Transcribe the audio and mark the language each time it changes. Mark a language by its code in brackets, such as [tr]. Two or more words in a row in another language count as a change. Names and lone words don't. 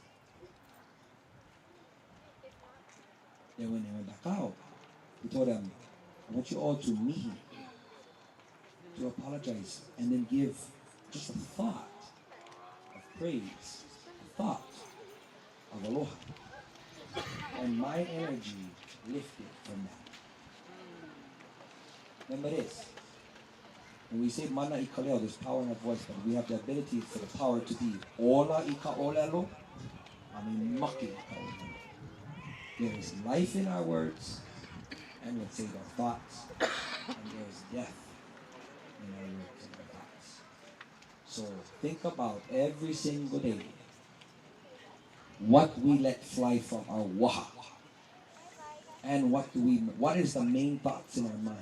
[en] Then when they went back out, he told them, I want you all to meet, to apologize, and then give just a thought of praise, a thought of aloha. And my energy lifted from that. Remember this. When we say [haw] mana I kaleo, [en] there's power in our voice, but we have the ability for the power to be [haw] ola I ka olelo, maki I ka olelo. [en] There is life in our words, and let's say our thoughts, and there is death in our words and our thoughts. So think about every single day what we let fly from our waha, and what is the main thoughts in our mind.